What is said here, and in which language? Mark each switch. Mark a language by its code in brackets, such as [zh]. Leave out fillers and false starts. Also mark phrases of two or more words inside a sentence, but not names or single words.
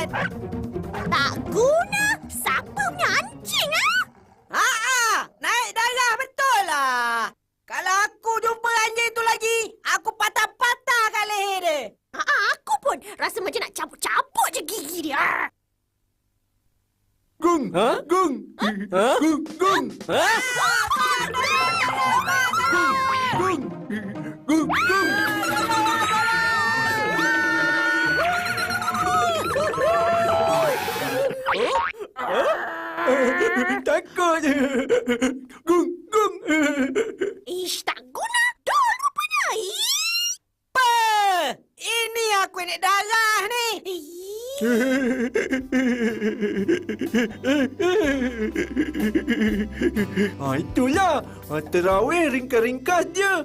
[ms] Tak guna. Siapa punya anjing ah? Naik darah betul lah. Kalau aku jumpa anjing tu lagi, aku patah-patahkan leher dia. Aku pun rasa macam nak cabut-cabut je gigi dia. Gung! Ha? Gung! Ha? Gung! Gung! Ha? Gung! Gung! Gung! Takut je. Gung! Gung! Ish, tak guna. Dol rupanya. Apa? Ini aku yang naik darah ni. Itulah. Terawih ringkas-ringkas je.